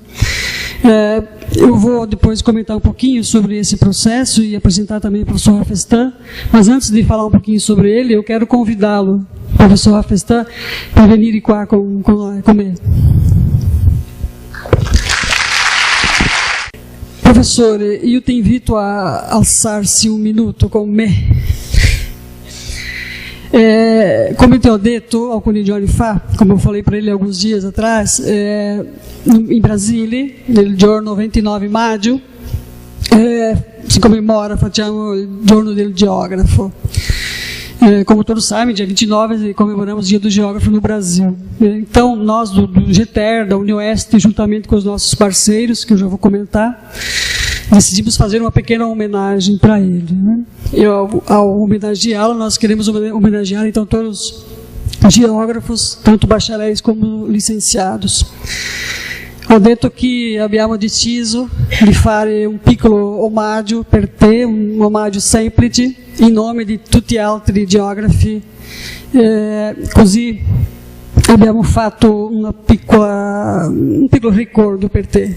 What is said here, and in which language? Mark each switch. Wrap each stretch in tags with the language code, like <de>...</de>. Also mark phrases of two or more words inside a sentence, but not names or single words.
<pt>Eu vou depois comentar um pouquinho sobre esse processo e apresentar também o professor Rafestin, mas antes de falar um pouquinho sobre ele, eu quero convidá-lo, professor Rafestin, para vir cá comigo. Professor, eu te invito a alçar-se um minuto com me.</pt> <it>Come ti ho detto, alcuni giorni fa,</it> <pt>come eu falei para ele alguns dias atrás, em Brasília,</pt> <it>nel giorno 29 maggio, si commemora, facciamo il giorno del geógrafo.</it> <pt>Como todos sabem, dia 29 comemoramos o Dia do Geógrafo no Brasil. Então, nós do GETER, da UniOeste, juntamente com os nossos parceiros, que eu já vou comentar, decidimos fazer uma pequena homenagem para ele. E ao homenageá-lo, nós queremos homenagear então todos os geógrafos, tanto bacharéis como licenciados.</pt> <it>Ho detto che abbiamo deciso di fare un piccolo omaggio per te, un omaggio semplice, in nome di tutti gli altri geografi, così abbiamo fatto un piccolo ricordo per te.</it>